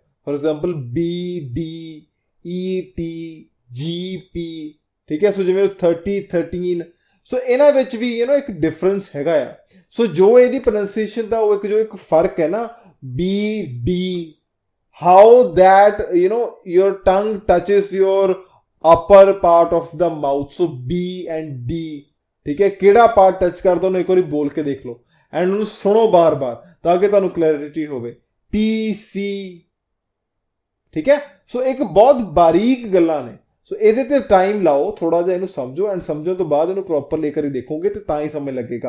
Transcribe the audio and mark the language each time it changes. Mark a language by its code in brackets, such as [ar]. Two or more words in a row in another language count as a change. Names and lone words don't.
[en] for example B D E T G P। [pa] ਠੀਕ ਹੈ, ਸੋ ਜਿਵੇਂ 30 13, ਸੋ ਇਹਨਾਂ ਵਿੱਚ ਵੀ ਇੱਕ ਡਿਫਰੈਂਸ ਹੈਗਾ ਆ। ਸੋ ਜੋ ਇਹਦੀ ਪ੍ਰੋਨਾਂਸੀਏਸ਼ਨ ਦਾ ਉਹ ਇੱਕ ਫਰਕ ਹੈ ਨਾ, [en] B D, how that your tongue touches your upper part of the mouth, so B and D। [pa] ठीक है, ਕਿਹੜਾ ਪਾਰਟ ਟੱਚ ਕਰਦਾ ਉਹਨੂੰ ਇੱਕ ਵਾਰੀ ਬੋਲ ਕੇ ਦੇਖ ਲਓ ਐਂਡ ਉਹਨੂੰ ਸੁਣੋ ਬਾਰ-ਬਾਰ ਤਾਂ ਕਿ ਤੁਹਾਨੂੰ ਕਲੈਰਿਟੀ ਹੋਵੇ। [en] P C। [pa] ਠੀਕ ਹੈ, ਸੋ ਇੱਕ ਬਹੁਤ ਬਾਰੀਕ ਗੱਲਾਂ ਨੇ, ਸੋ ਇਹਦੇ ਤੇ ਟਾਈਮ ਲਾਓ, ਥੋੜਾ ਜਿਹਾ ਇਹਨੂੰ ਸਮਝੋ ਐਂਡ ਸਮਝਣ ਤੋਂ ਬਾਅਦ ਇਹਨੂੰ ਪ੍ਰੋਪਰ ਲੈ ਕੇ ਦੇਖੋਗੇ ਤੇ ਤਾਂ ਹੀ ਸਮਝ ਲੱਗੇਗਾ।